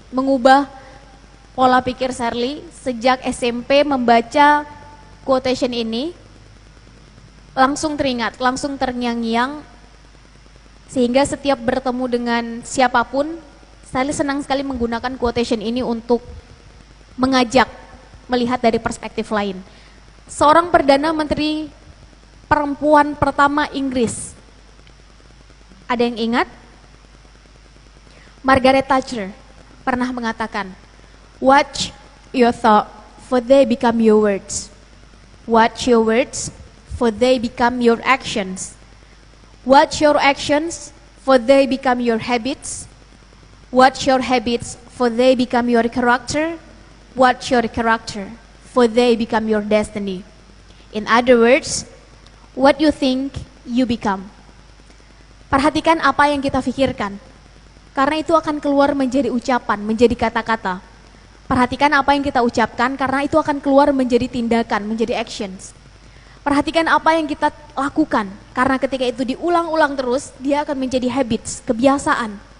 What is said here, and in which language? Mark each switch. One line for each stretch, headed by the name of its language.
Indonesian: Mengubah pola pikir Sally sejak SMP membaca quotation ini, langsung teringat, langsung terngiang-ngiang, sehingga setiap bertemu dengan siapapun, Sally senang sekali menggunakan quotation ini untuk mengajak melihat dari perspektif lain. Seorang Perdana Menteri perempuan pertama Inggris, ada yang ingat?
English: Margaret Thatcher
Indonesian: pernah mengatakan,
English: "Watch your thought, for they become your words. Watch your words, for they become your actions. Watch your actions, for they become your habits. Watch your habits, for they become your character. Watch your character, for they become your destiny." In other words, what you think, you become.
Indonesian: Perhatikan apa yang kita pikirkan, karena itu akan keluar menjadi ucapan, menjadi kata-kata. Perhatikan apa yang kita ucapkan, karena itu akan keluar menjadi tindakan, menjadi actions. Perhatikan apa yang kita lakukan, karena ketika itu diulang-ulang terus, dia akan menjadi habits, kebiasaan.